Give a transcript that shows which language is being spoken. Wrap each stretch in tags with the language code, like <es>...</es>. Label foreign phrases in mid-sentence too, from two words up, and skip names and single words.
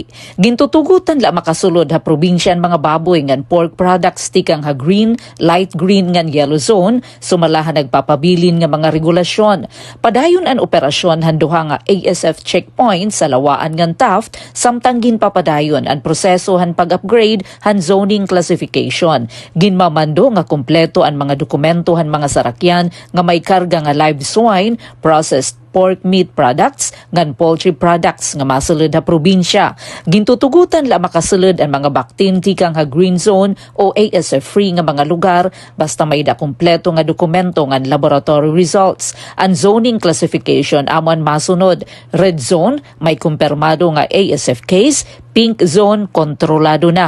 <war>Gintutugutan la makasulod ha probinsya ang mga baboy ngan</war> <en>pork products</en> <war>tikang ha green,</war> <en>light green</en> <war>ngan</war> <en>yellow zone,</en> <war>sumalahan nagpapabilin nga mga regulasyon. Padayon ang operasyon han duha nga ASF checkpoint sa lawaan ngan Taft, samtang ginpapadayon ang proseso han pag-upgrade han</war> <en>zoning classification.</en> <war>Ginmamando nga kompleto ang mga dokumento han mga sarakyan nga may karga nga</war> <en>live swine, processed pork meat products,</en> <war>ngan</war> <en>poultry products</en> <war>nga masulod ha probinsya. Gintutugutan la makasulod ang mga baktin tikang ha green zone o ASF-free nga mga lugar basta may da kumpleto nga dokumento ngan</war> <en>laboratory results.</en> <war>Ang</war> <en>zoning classification</en> <war>amon masunod.</war> <en>Red zone,</en> <war>may kumpirmado nga ASF case,</war> <en>pink zone,</en> <war>kontrolado na.</war>